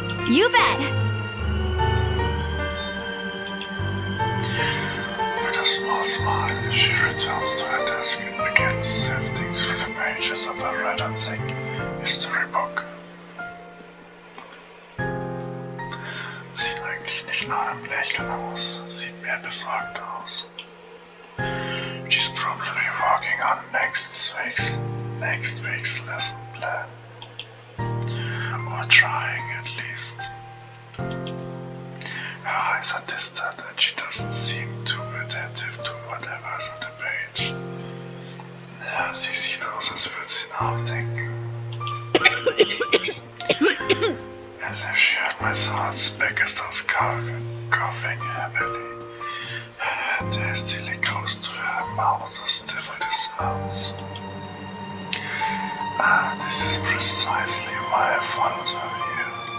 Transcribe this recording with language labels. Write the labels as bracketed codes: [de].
[en] You bet! With a small smile, she returns to her desk and begins sifting through the pages of her rather thick history book. [de] Sieht eigentlich nicht nach einem Lächeln aus, sieht mehr besorgt aus. [en] She's probably working on next week's lesson plan. Or trying at least. Her eyes are distant and she doesn't seem too attentive to whatever's on the page. [de] Ja, sie sieht aus, als würde sie nachdenken. [en] As if she heard my thoughts, Becca starts coughing heavily. Her hand hastily goes to her mouth to stifle the sounds. This is precisely why I followed her here.